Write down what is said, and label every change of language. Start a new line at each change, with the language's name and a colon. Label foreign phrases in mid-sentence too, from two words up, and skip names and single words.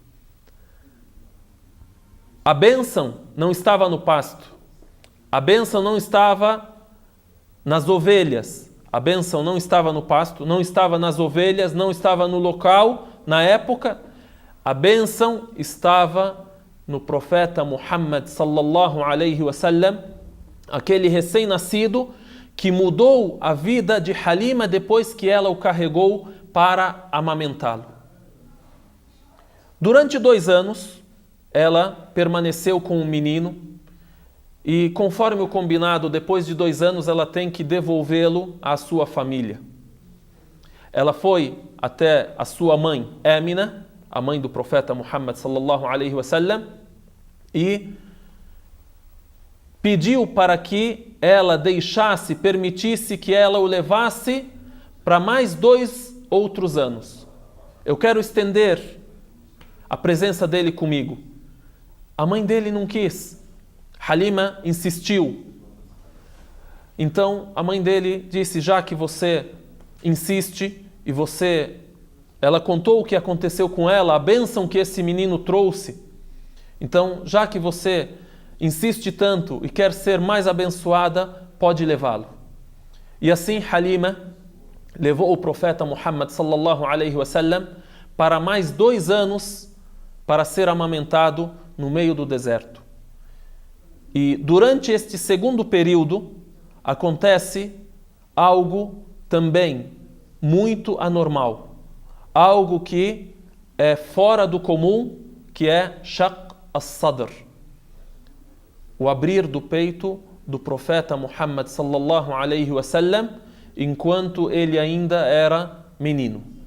Portuguese: A bênção não estava no pasto, a bênção não estava nas ovelhas, a bênção não estava no pasto, não estava nas ovelhas, não estava no local, na época, a bênção estava no profeta Muhammad
Arabic: صلى الله عليه وسلم,
Portuguese: aquele recém-nascido que mudou a vida de Halima depois que ela o carregou para amamentá-lo. Durante 2 anos, ela permaneceu com o menino e, conforme o combinado, depois de 2 anos, ela tem que devolvê-lo à sua família. Ela foi até a sua mãe, Amina, a mãe do profeta Muhammad
Arabic: صلى الله عليه وسلم,
Portuguese: e pediu para que ela permitisse que ela o levasse para mais 2 outros anos. Eu quero estender a presença dele comigo. A mãe dele não quis. Halima insistiu. Então a mãe dele disse, já que você insiste e ela contou o que aconteceu com ela, a bênção que esse menino trouxe. Então, já que você insiste tanto e quer ser mais abençoada, pode levá-lo. E assim Halima levou o profeta Muhammad
Arabic: صلى الله عليه وسلم
Portuguese: para mais 2 anos para ser amamentado no meio do deserto. E durante este segundo período acontece algo também muito anormal, algo que é fora do comum, que é
Arabic: شق الصدر,
Portuguese: o abrir do peito do profeta Muhammad
Arabic: صلى الله عليه وسلم,
Portuguese: enquanto ele ainda era menino.